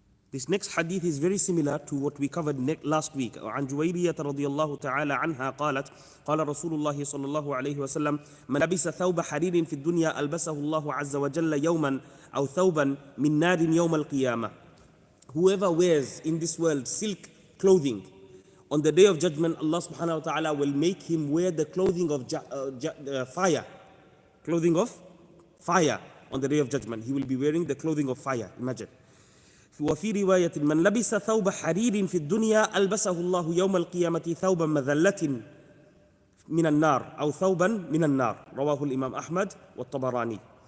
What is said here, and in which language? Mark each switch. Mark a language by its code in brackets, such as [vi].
[en] This next hadith is very similar to what we covered last week. [ar] عن جويرية رضي الله تعالى عنها قالت قال رسول الله صلى الله عليه وسلم من لبس ثوب حرير في الدنيا ألبسه الله عز وجل يوما أو ثوبا من نار يوم القيامة. [en] Whoever wears in this world silk clothing, on the day of judgment, Allah subhanahu wa ta'ala will make him wear the clothing of fire. Clothing of fire on the day of judgment. He will be wearing the clothing of fire. Imagine. [ar] وفي رواية من لبس ثوب حرير في الدنيا ألبسه الله يوم القيامة ثوبا مذلة من النار أو ثوبا من النار رواه الإمام أحمد والطبراني.